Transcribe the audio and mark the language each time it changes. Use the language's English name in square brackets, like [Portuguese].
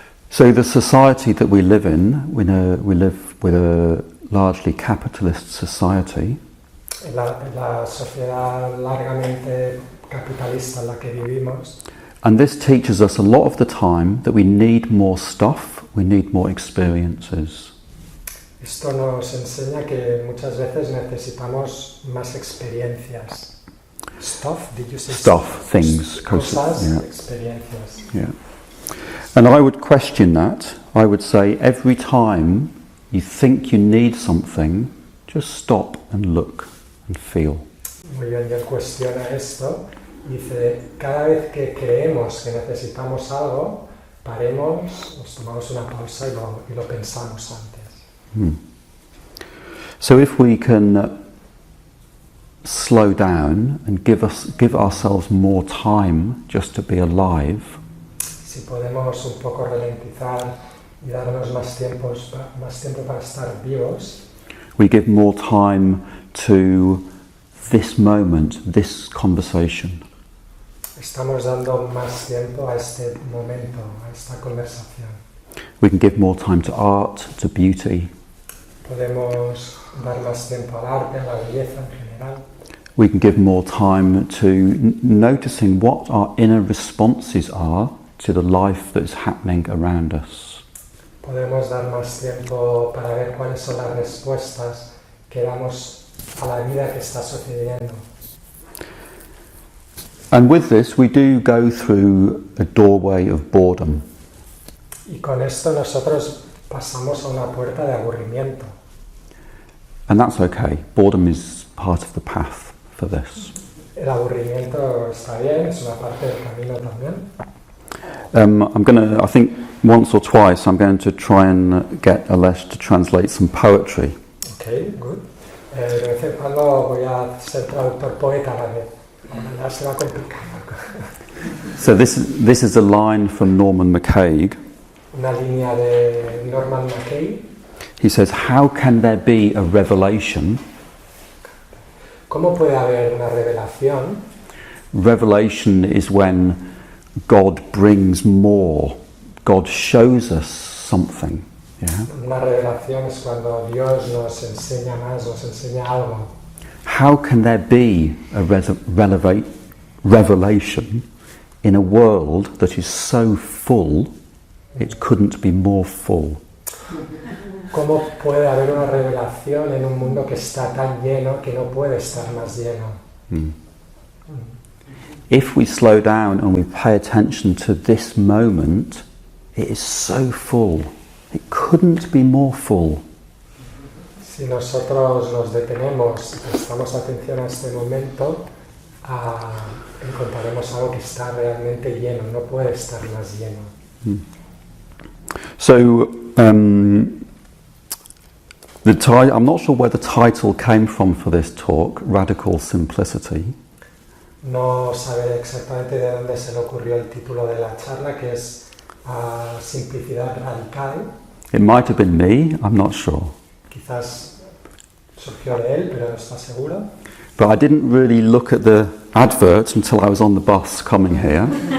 [English] So the society that we live in, we live with a largely capitalist society. [Spanish] La sociedad largamente capitalista en la que vivimos. [English] And this teaches us a lot of the time that we need more stuff, we need more experiences. [Spanish] Esto nos enseña que muchas veces necesitamos más experiencias. [English] Stuff, did you say? Stuff, things, [Spanish] cosas, [English] yeah. [Spanish] Experiencias. [English] Yeah. And I would question that. I would say every time you think you need something, just stop and look and feel. [Spanish] Muy bien, yo cuestiona esto. Dice, cada vez que creemos que necesitamos algo, paremos, nos tomamos una pausa y lo pensamos antes. [English] So if we can slow down and give ourselves more time just to be alive, [Spanish] si podemos un poco ralentizar y darnos más tiempo para estar vivos, [English] we give more time to this moment, this conversation. [Spanish] Estamos dando más tiempo a este momento, a esta conversación. [English] We can give more time to art, to beauty. [Spanish] Podemos dar más tiempo al arte, a la belleza en general. [English] We can give more time to noticing what our inner responses are to the life that is happening around us. [Spanish] Podemos dar más tiempo para ver cuáles son las respuestas que damos a la vida que está sucediendo. [English] And with this, we do go through a doorway of boredom. [Spanish] Y con esto nosotros pasamos a una puerta de aburrimiento. [English] And that's okay. Boredom is part of the path for this. [Spanish] El aburrimiento está bien, es una parte del camino también. [English] I think once or twice, I'm going to try and get Alesh to translate some poetry. Okay, good. [Spanish] De vez en cuando voy a ser traductor poeta a la vez. Ya se va a complicar. [English] So this is a line from Norman McCaig. [Spanish] Una línea de Norman McCaig. [English] He says, "How can there be a revelation?" [Spanish] ¿Cómo puede haber una revelación? [English] Revelation is when God brings more. God shows us something. Yeah? [Spanish] Una revelación es cuando Dios nos enseña más, nos enseña algo. [English] How can there be a revelation in a world that is so full it couldn't be more full? [Spanish] ¿Cómo puede haber una revelación en un mundo que está tan lleno que no puede estar más lleno? [English] If we slow down and we pay attention to this moment, it is so full. It couldn't be more full. [Spanish] Si nosotros nos detenemos y prestamos atención a este momento, encontraremos algo que está realmente lleno, no puede estar más lleno. [English] So, I'm not sure where the title came from for this talk, Radical Simplicity. [Spanish] No saber exactamente de dónde se le ocurrió el título de la charla, que es Simplicidad Radical. [English] It might have been me, I'm not sure. [Spanish] Quizás surgió de él, pero no está seguro. [English] But I didn't really look at the advert until I was on the bus coming here.